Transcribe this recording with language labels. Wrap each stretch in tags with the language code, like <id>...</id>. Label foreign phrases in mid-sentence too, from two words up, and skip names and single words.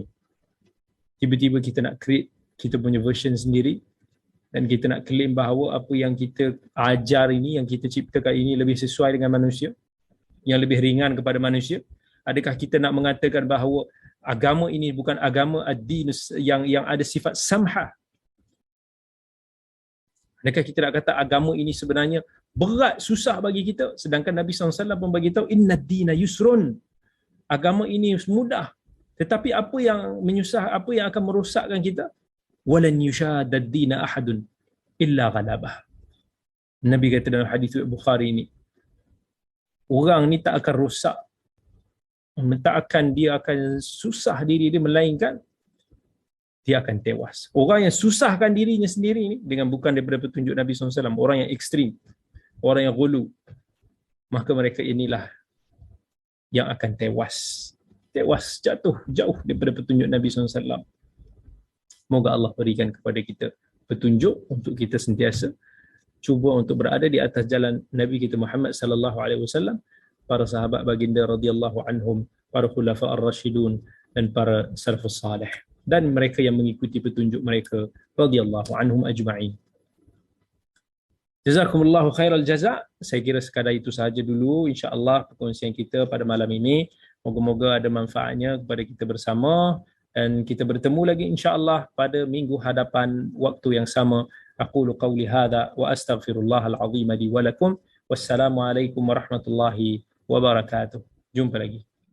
<ms>Tiba-tiba kita nak create kita punya version sendiri dan kita nak claim bahawa apa yang kita ajar ini, yang kita ciptakan ini lebih sesuai dengan manusia, yang lebih ringan kepada manusia. Adakah kita nak mengatakan bahawa agama ini bukan agama ad-din yang ada sifat samhah? Adakah kita nak kata agama ini sebenarnya berat, susah bagi kita, sedangkan Nabi SAW pun bagi tahu</ms> <ar>إن الدين يسر.</ar> <ms>Agama ini mudah. Tetapi apa yang menyusah, apa yang akan merosakkan kita?</ms> <ar>ولن يشاد الدين أحد إلا غلبه.</ar> <ms>Nabi kata dalam hadis Bukhari ini, orang ni tak akan rosak, dia akan susah diri dia, melainkan dia akan tewas. Orang yang susahkan dirinya sendiri ni, dengan bukan daripada petunjuk Nabi SAW, orang yang ekstrim, orang yang ghulu, maka mereka inilah yang akan tewas. Tewas, jatuh jauh daripada petunjuk Nabi SAW. Moga Allah berikan kepada kita petunjuk untuk kita sentiasa cuba untuk berada di atas jalan Nabi kita Muhammad</ms> <ar>صلى الله عليه وسلم,</ar> <ms>para sahabat baginda</ms> <ar>رضي الله عنهم,</ar> <ms>para</ms> <ar>الخلفاء الراشدون</ar> <ms>dan para</ms> <ar>السلف الصالح</ar> <ms>dan mereka yang mengikuti petunjuk mereka</ms> <ar>رضي الله عنهم أجمعين. جزاكم الله خير الجزاء.</ar> <ms>Saya kira sekadar itu sahaja dulu insya-Allah perkongsian kita pada malam ini. Moga-moga ada manfaatnya kepada kita bersama dan kita bertemu lagi insya-Allah pada minggu hadapan waktu yang sama.</ms> <ar>أقول قولي هذا وأستغفر الله العظيم لي ولكم. والسلام عليكم ورحمة الله وبركاته.</ar> <ms>Jumpa lagi.</ms>